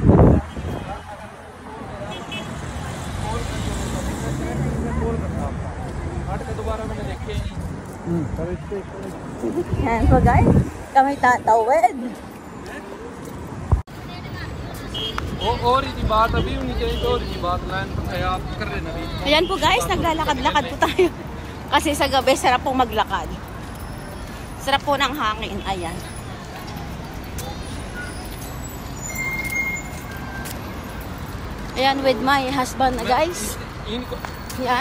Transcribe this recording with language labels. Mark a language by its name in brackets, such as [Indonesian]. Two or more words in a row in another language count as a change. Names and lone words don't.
[Filipino] Yan po guys, kami tatawid. [Hindi] और इतनी बात अभी होनी चाहिए तो और इतनी बात लाइन आप कर रहे ना। [Filipino] Ayan po guys, naglalakad-lakad po tayo. Kasi sa gabi, sarap po maglakad. Sarap po ng hangin. Ayan. Ayan [English] with my husband [Filipino] guys. Yan.